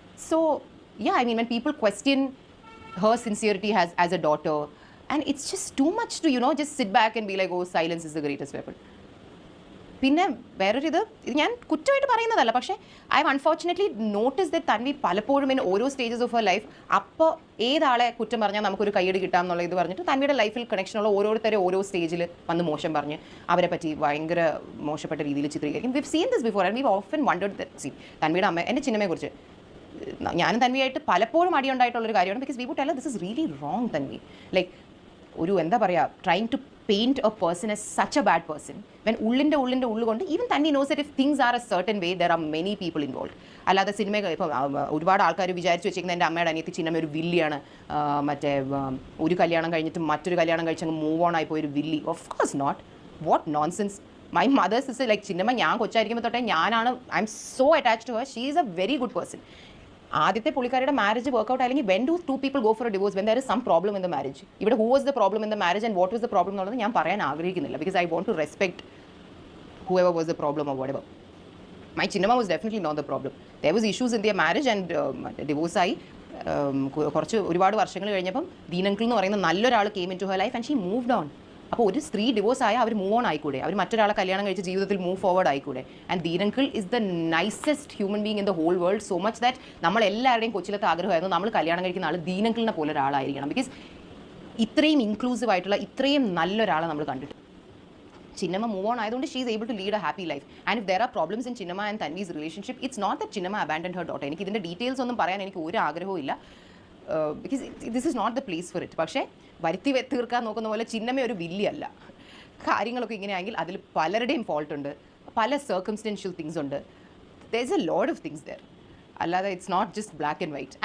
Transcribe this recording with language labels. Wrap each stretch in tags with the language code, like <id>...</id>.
<en>So yeah I mean when people question her sincerity as a daughter, and it's just too much to just sit back and be like oh silence is the greatest weapon.</en> <ml>പിന്നെ വേറൊരു ഇത് ഞാൻ കുറ്റമായിട്ട് പറയുന്നതല്ല, പക്ഷേ</ml> <en>I have unfortunately notice that</en> <ml>Tanvi പലപ്പോഴും in ഓരോ</ml> <en>stages of her life</en> <ml>അപ്പോൾ ഏതാളെ കുറ്റം പറഞ്ഞാൽ നമുക്കൊരു കയ്യടി കിട്ടാം എന്നുള്ള ഇത് പറഞ്ഞിട്ട് തൻവിയുടെ ലൈഫിൽ കണക്ഷനുള്ള ഓരോരുത്തരെ ഓരോ സ്റ്റേജിൽ വന്ന് മോശം പറഞ്ഞ് അവരെ പറ്റി ഭയങ്കര മോശപ്പെട്ട രീതിയിൽ ചിത്രീകരിക്കും.</ml> <en>We've seen this before and we often wondered that.</en> <ml>See തൻവിയുടെ അമ്മ എൻ്റെ ചിന്നമ്മയെക്കുറിച്ച് ഞാനും തൻവിയായിട്ട് പലപ്പോഴും അടിയുണ്ടായിട്ടുള്ളൊരു കാര്യമാണ്.</ml> <en>Because we would tell this is really wrong Tanvi. Like</en> <ml>ഒരു എന്താ പറയുക,</ml> <en>trying to paint a person as such a bad person when</en> <ml>ഉള്ളിൻ്റെ ഉള്ളുകൊണ്ട്</ml> <en>Even Tanvi knows that if things are a certain way there are many people involve.</en> <ml>അല്ലാതെ cinema ഇപ്പോൾ ഒരുപാട് ആൾക്കാർ വിചാരിച്ച് വെച്ചിരിക്കുന്ന എൻ്റെ അമ്മയുടെ അനിയത്തി ചിന്നമ്മ ഒരു വില്ലിയാണ്, മറ്റേ ഒരു കല്യാണം കഴിഞ്ഞിട്ട് മറ്റൊരു കല്യാണം കഴിച്ചങ്ങ് മൂവ് ഓൺ ആയിപ്പോയി ഒരു Willy.</ml> <en>Of course not. What nonsense. My mother's is like</en> <ml>Chinnamma ഞാൻ കൊച്ചായിരിക്കുമ്പോൾ തൊട്ടേ ഞാനാണ്</ml> <en>I'm so attached to her. She is a very good person.</en> <ml>ആദ്യത്തെ പുള്ളിക്കാരുടെ മാരേജ് വർക്ക്ഔട്ട് അല്ലെങ്കിൽ</ml> <en>When do two people go for a divorce when there is some problem in the marriage.</en> <ml>ഇവിടെ</ml> <en>who was the problem in the marriage and what was the problem</en> <ml>എന്നുള്ളത് ഞാൻ പറയാൻ ആഗ്രഹിക്കുന്നില്ല.</ml> <en>Because I want to respect whoever was the problem or whatever. My Chinnamma was definitely not the problem. There was issues in their marriage and divorce ആയി.</en> <ml>കുറച്ച് ഒരുപാട് വർഷങ്ങൾ കഴിഞ്ഞപ്പം ദീനങ്കിൾ എന്ന് പറയുന്ന നല്ലൊരാൾ</ml> <en>Came in to her life and she moved on.</en> <ml>അപ്പോൾ ഒരു സ്ത്രീ ഡിവോഴ്സ് ആയാൽ അവർ മൂവ് ഓൺ ആയിക്കൂടെ, അവർ മറ്റൊരാളെ കല്യാണം കഴിച്ച് ജീവിതത്തിൽ മൂവ് ഫോർവേഡ് ആയിക്കൂടെ.</ml> <en>And Deen uncle is the nicest human being in the whole world. So much that</en> <ml>നമ്മളെല്ലാവരുടെയും കൊച്ചിലത്തെ ആഗ്രഹമായിരുന്നു നമ്മൾ കല്യാണം കഴിക്കുന്ന ആൾ ദീനങ്കിളിനെ പോലെ ഒരാളായിരിക്കണം.</ml> <en>because</en> <ml>ഇത്രയും ഇൻക്ലൂസീവ് ആയിട്ടുള്ള ഇത്രയും നല്ലൊരാളെ നമ്മൾ കണ്ടിട്ട്</ml> <en>Chinnamma move on ആയതുകൊണ്ട് she is able to lead a happy life. And if there are problems in Chinnamma and Tanvi's relationship, it's not that Chinnamma abandoned her daughter.</en> <ml>എനിക്ക് ഇതിൻ്റെ ഡീറ്റെയിൽസ് ഒന്നും പറയാൻ എനിക്ക് ഒരു ആഗ്രഹവും ഇല്ല.</ml> <en>Because this is not the place for it.</en> <ml>പക്ഷേ വരുത്തി തീർക്കാൻ നോക്കുന്ന പോലെ ചിന്നമ്മ ഒരു വില്ലിയല്ല. കാര്യങ്ങളൊക്കെ ഇങ്ങനെയാണെങ്കിൽ അതിൽ പലരുടെയും ഫോൾട്ട് ഉണ്ട്, പല സർക്കംസ്റ്റൻഷ്യൽ തിങ്സ് ഉണ്ട്.</ml> <en>There is a lot of things there.</en> <ml>അല്ലാതെ</ml> <en>It's not just black and white.</en>